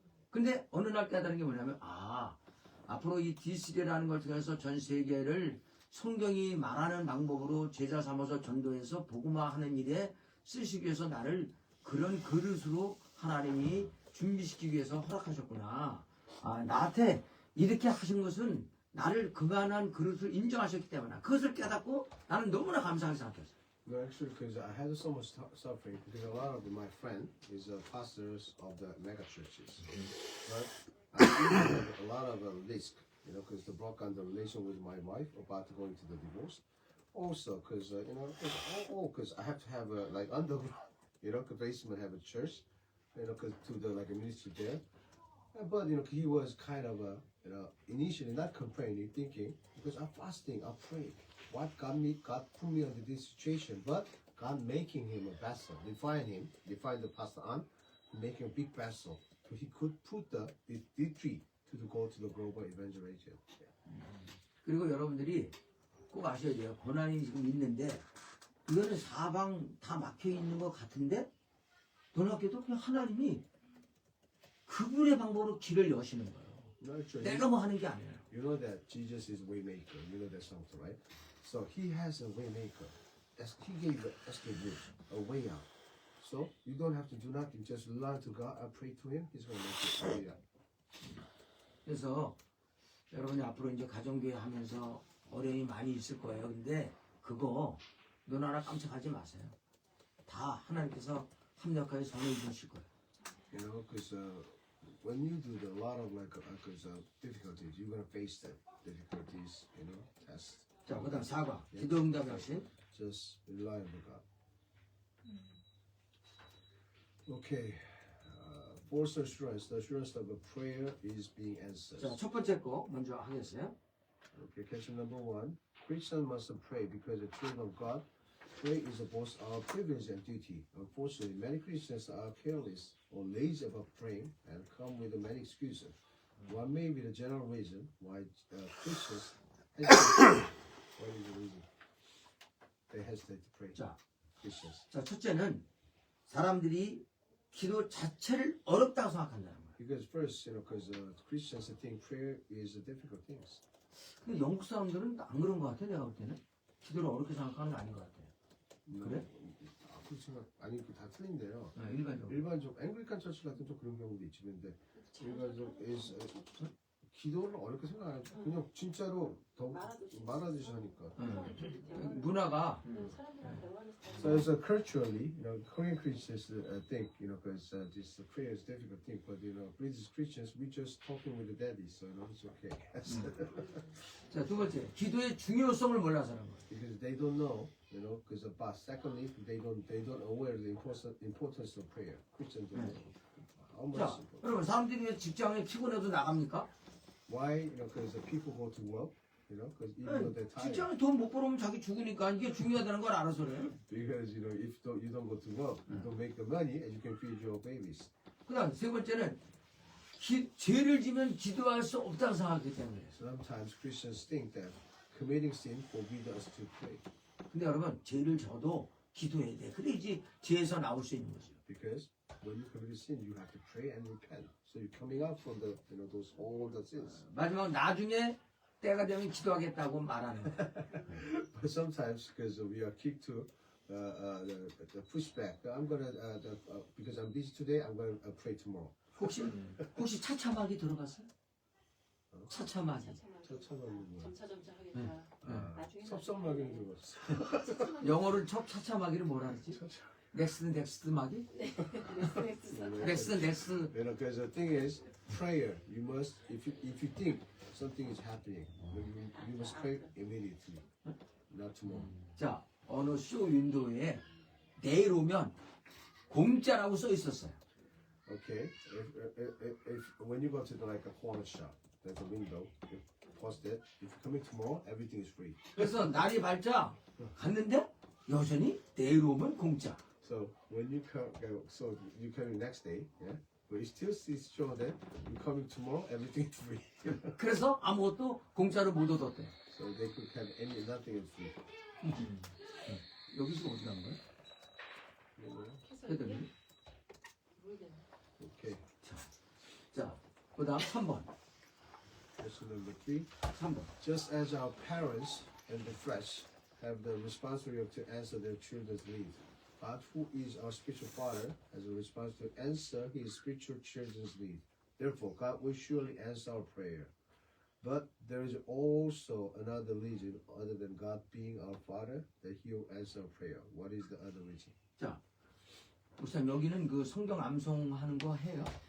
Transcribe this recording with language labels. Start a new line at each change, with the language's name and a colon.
Korean: 근데 어느 날 깨달은 게 뭐냐면 앞으로 이 D3라는 걸 통해서 전 세계를 성경이 말하는 방법으로 제자 삼아서 전도해서 복음화하는 일에 쓰시기 위해서 나를 그런 그릇으로 하나님이 준비시키기 위해서 허락하셨구나. 나한테 이렇게 하신 것은 나를 그만한 그릇을 인정하셨기 때문에 그것을 깨닫고 나는 너무나 감사하게 생각했어요.
English: No, actually, because I had so much suffering because a lot of my friends is pastors of the mega churches, right? I had a lot of risk, because to broke down the relation with my wife about going to the divorce. Also, because because I have to have like underground, the basement have a church, because to the like a ministry there. But he was kind of initially not complaining, thinking because I'm fasting, I'm praying. What God put me under this situation, but God making him a vessel, define the pastor on, make him a big vessel, so he could put the tree to go to the global evangelization.
Korean: 그리고 여러분들이 꼭 아셔야 돼요. 고난이 지금 있는데 이거는 사방 다 막혀 있는 것 같은데 놀랍게도 그냥 하나님이 그분의 방법으로 길을 여시는 거예요.
English: No, actually,
Korean: 내가 뭐 하는 게 아니에요.
English: you know that Jesus is waymaker. You know that song, right? So he has a waymaker. He gave the escape route, a way out. So you don't have to do nothing. Just learn to God and pray to Him. He's going to make it a way out.
Korean: 그래서 여러분이 앞으로 이제 가정교회 하면서 어려움이 많이 있을 거예요. 근데 그거 눈 하나 깜짝하지 마세요. 다 하나님께서 합력하여 선을 주실 거예요.
English: Because when you do a lot of difficulties, you're going to face the difficulties, tests.
Korean: 자, 그다음 4과 기도 응답의 하신.
English: Just rely on God. Okay. Fourth assurance, the assurance that the prayer is being answered.
Korean: 자, 첫 번째 거 먼저 하겠어요.
English: Okay, question number 1. Christians must pray because the children of God pray is both our privilege and duty. Unfortunately, many Christians are careless or lazy about praying and come with many excuses. One may be the general reason why Christians hesitate. What is the reason? They hesitate to pray.
Korean: 자,
English: Christians.
Korean: 자, 첫째는 사람들이 기도 자체를 어렵다고 생각한다는 거예요.
English: Because first, because Christians think prayer is a difficult thing.
Korean: 근데 영국 사람들은 안 그런 것 같아. 내가 볼 때는 기도를 어렵게 생각하는 게 아닌 것 같아요. 그래? 그렇게 생각 아니 다 틀린데요. 일반적으로. 일반적 앵글리칸 처치 같은 좀 그런 경우도 있지. 근데 일반적 기도를 어렵게 생각 안 하죠. 그냥 진짜로 더 말하듯이 하니까. 문화가
English: So it's culturally, Korean Christians think, because this prayer is a difficult thing, but British Christians we just talking with the daddy, so it's okay.
Korean: 자, 두 번째 기도의 중요성을 몰라서 그런 거예요.
English: Because they don't know, because but secondly, they don't aware the importance of prayer. Christians don't know. How much?
Korean: 자, 여러분 사람들이 왜 직장에 피곤해도 나갑니까?
English: Why? Because the people go to work, because even though they're tired.
Korean: 직장에 돈 못 벌으면 자기 죽으니까 이게 중요하다는 걸 알아서 그래요.
English: Because if you don't go to work, you don't make the money, and you can feed your babies.
Korean: 그다음 세 번째는 죄를 지면 기도할 수 없다고 생각하기 때문에.
English: Sometimes Christians think that committing sin forbids us to pray.
Korean: 근데 여러분 죄를 져도 기도해야 돼. 그래야지 죄에서 나올 수 있는 거죠.
English: Because when you commit a sin, you have to pray and repent. So you're coming out from the those all the sins.
Korean: 마지막 나중에 때가 되면 기도하겠다고 말하는 거예요.
English: But sometimes because we are kicked to the pushback. I'm gonna because I'm busy today. I'm gonna pray tomorrow.
Korean: 혹시 차차막이 들어봤어요? 차차막이. 처참한 거. 점차 하겠다. 네. 나중에 섭섭하게 들어봤어. 영어를 차차막이를 뭐라 그러지? 넥스트 막이? 넥스트.
English: You know, because the thing is, prayer. You must, if you think something is happening, you must pray immediately, not tomorrow.
Korean: 자, 어느 쇼 윈도우에 내일 오면 공짜라고 써 있었어요.
English: Okay, if when you go to like a corner shop, there's a window. You post it. If you're coming tomorrow, everything is free.
Korean: 그래서 날이 밝자 갔는데 여전히 내일 오면 공짜.
English: So when you come, so you coming next day, yeah. But you still see show that you coming tomorrow, everything is free.
Korean: 그래서 아무것도 공짜로 못 얻었대.
English: So they could have nothing is free.
Korean: 여기서 어디 간 거야?
English: You know?
Korean: 애들이.
English: Okay.
Korean: 자, 그다음 3번.
English: Question number 3.
Korean: 3번.
English: Just as our parents in the flesh have the responsibility to answer their children's needs, God, who is our spiritual Father, has a responsibility to answer His spiritual children's needs. Therefore, God will surely answer our prayer. But there is also another reason other than God being our Father that He will answer our prayer. What is the other reason?
Korean: 자, 우선 여기는 그 성경 암송하는 거 해요?